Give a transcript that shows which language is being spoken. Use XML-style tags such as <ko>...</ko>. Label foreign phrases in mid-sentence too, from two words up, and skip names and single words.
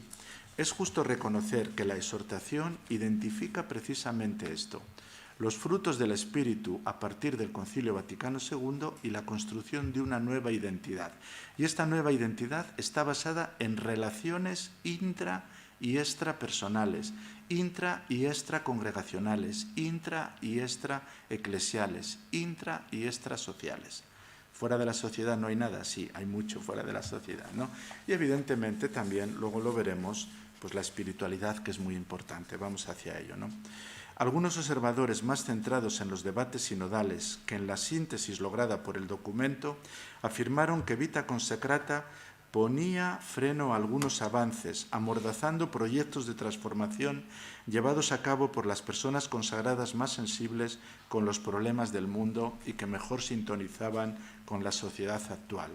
<es>Es justo reconocer que la exhortación identifica precisamente esto, los frutos del Espíritu a partir del Concilio Vaticano II y la construcción de una nueva identidad. Y esta nueva identidad está basada en relaciones intra y extrapersonales, intra y extracongregacionales, intra y extraeclesiales, intra y extrasociales. Fuera de la sociedad no hay nada, sí, hay mucho fuera de la sociedad, ¿no? Y evidentemente también, luego lo veremos, pues la espiritualidad, que es muy importante. Vamos hacia ello, ¿no? Algunos observadores más centrados en los debates sinodales que en la síntesis lograda por el documento afirmaron que Vita Consecrata ponía freno a algunos avances, amordazando proyectos de transformación llevados a cabo por las personas consagradas más sensibles con los problemas del mundo y que mejor sintonizaban con la sociedad actual.</es>